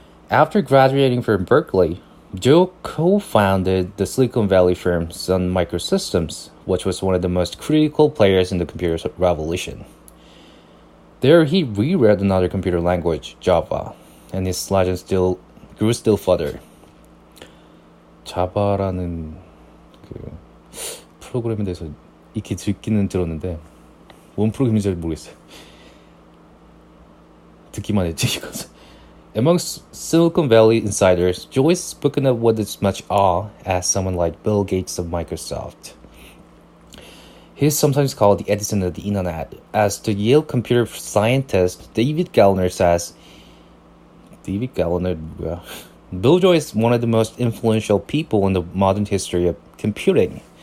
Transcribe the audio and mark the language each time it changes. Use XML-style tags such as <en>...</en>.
<en>After graduating from Berkeley, Joe co-founded the Silicon Valley firm Sun Microsystems, which was one of the most critical players in the computer revolution. There, he rewrote another computer language, Java, and his legend grew still further.</en> <ko>자바라는 그 프로그램에 대해서 익히 듣기는 들었는데 뭔 프로그램인지 잘 모르겠어요. 듣기만 했지 이것은.</ko> <en>Among Silicon Valley insiders, Joy is spoken of with as much awe as someone like Bill Gates of Microsoft. He is sometimes called the Edison of the Internet. As the Yale computer scientist David Gallner says, Bill Joy is one of the most influential people in the modern history of computing.</en>